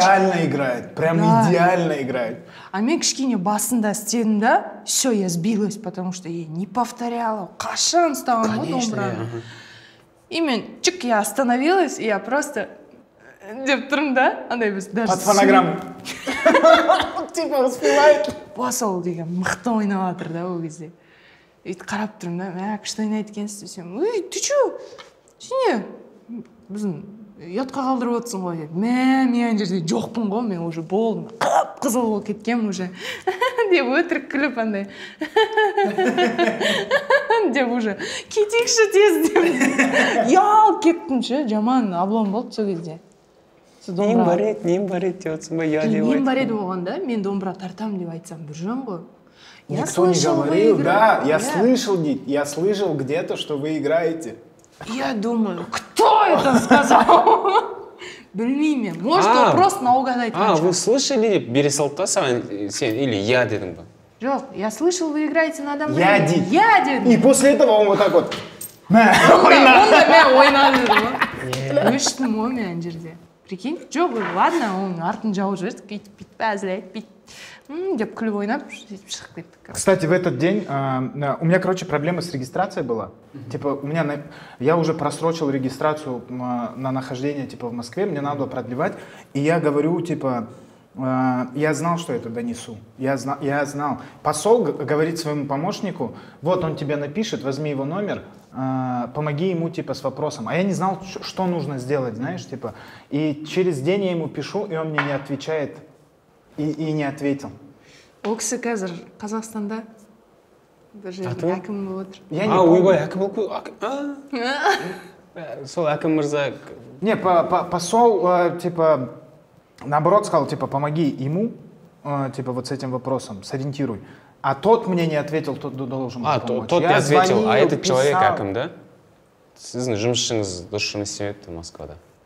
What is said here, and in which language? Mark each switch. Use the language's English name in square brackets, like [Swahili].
[Russian] А он идеально играет, прям идеально играет. [Kazakh] А мен кішкене басында істедім да, [Russian] все, я сбилась, потому что я не повторяла. [Kazakh] Қашан ұстаған ғой домбыраны. [Russian] И мен я остановилась, и я просто [Kazakh] деп тұрмын да, андай біз [Russian] даже... Под фонограмму. Типа успевает. [Kazakh] Посол деген мықты ойнап жатыр да ол кезде. И қарап тұрмын да, күшті ойнайды екенсіз десем, [Russian] ты че? [Kazakh] сене біздің ұятқа қалдырып отырсың ғой деп. Мен ана жерде жоқпын ғой, мен уже болдым, қып-қызыл болып кеткем уже деп өтірік күліп андай деп уже кетейікші тез деп ұялып кеттім ше, жаман облом болды сол кезде. Нем бар еді деп отырсың ба, я деп Нем бар еді оғанда, мен домбыра тартамын деп айтсам, Біржан ғой. [Russian] Никто не говорил, да, я слышал где-то, что вы играете. Я думаю, кто это сказал? [Kazakh] Білмеймін, может, он просто наугад айтқан шығар. Вы слышали деп бере салды да саған, сен или я дедің ба? [Russian] Жоқ, я слышал, вы играете на домбре. Я дед. Я дед. И после этого он вот так вот. [Kazakh] Онда мен ойнадым ғой. Өштім ғой мен ана жерде. Прикинь, жоқ, ладно, оның артын жауып жібердік, бүйтіп әзілейді, бүйтіп деп күліп ойнап, шығып кеттік. [Russian] Кстати, в этот день у меня, короче, проблема с регистрацией была. Типа, я уже просрочил регистрацию на нахождение, типа, в Москве, мне надо было продлевать. И я говорю, типа, я знал, что это донесу. Я знал. Посол говорит своему помощнику, вот он тебе напишет, возьми его номер, помоги ему, типа, с вопросом. А я не знал, что нужно сделать, знаешь, типа. И через день я ему пишу, и он мне не отвечает. И не ответил. [Kazakh] Ол кісі қазір Қазақстанда бір жерде әкім болып отыр. Ойбай, әкім болып сол әкім мырза. [Russian] Не, посол, типа, наоборот сказал, типа, помоги ему, типа, вот с этим вопросом, сориентируй. А тот мне не ответил, тот должен был помочь. Тот не ответил, а этот человек әкім, да? [Kazakh] Сіздің жұмысшыңыз дұрыс жұмыс істемепті Москвада.